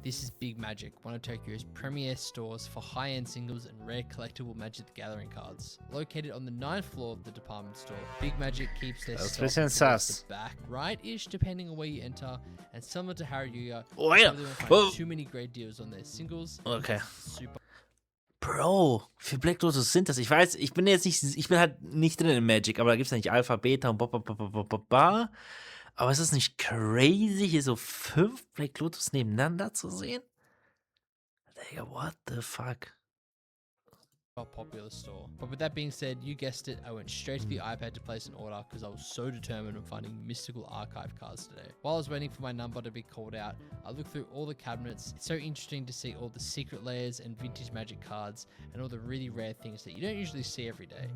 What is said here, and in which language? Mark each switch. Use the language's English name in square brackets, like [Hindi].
[English] This is Big Magic, one of Tokyo's premier stores for high-end singles and rare collectible Magic the Gathering cards. Located on the 9th floor of the department store, Big Magic keeps their stock towards the back, right-ish, depending on where you enter, and similar to Harajuku, you probably won't find too many great deals on their singles. Okay. [German] Super. Bro, wie Black Lotus sind das? Ich weiß, ich bin halt nicht drin in Magic, aber da gibt es nicht Alpha, Beta und ba. Aber ist das nicht crazy, hier so 5 Black Lotus nebeneinander zu sehen? [English] Digga, what the fuck? Popular store. But with that being said, you guessed it, I went straight to the iPad to place an order because I was so determined on finding mystical archive cards today. While I was waiting for my number to be called out, I looked through all the cabinets. It's so interesting to see all the secret layers and vintage Magic cards and all the really rare things that you don't usually see every day.